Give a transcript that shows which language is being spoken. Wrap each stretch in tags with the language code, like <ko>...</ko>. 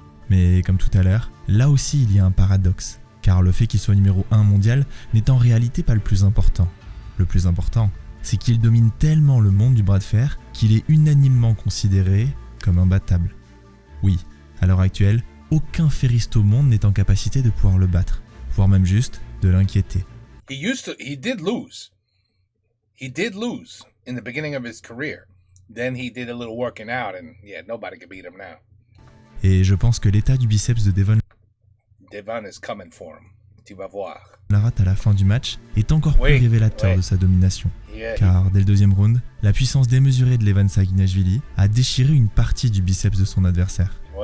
<fr>Mais comme tout à l'heure, là aussi il y a un paradoxe, car le fait qu'il soit numéro 1 mondial n'est en réalité pas le plus important. Le plus important, c'est qu'il domine tellement le monde du bras de fer qu'il est unanimement considéré comme imbattable. Oui, à l'heure actuelle, aucun ferriste au monde n'est en capacité de pouvoir le battre, voire même juste de l'inquiéter.</fr> <en>He did lose. He did lose in the beginning of his career. Then he did a little working out, and yeah, nobody can beat him now.</en> <fr>Et je pense que l'état du biceps de Devon</fr> <en>is coming for him.</en> <fr>Tu vas voir. Lara à la fin du match est encore plus révélateur de sa domination. Car dès le deuxième round, la puissance démesurée de Devon Saginashvili a déchiré une partie du biceps de son adversaire.</fr>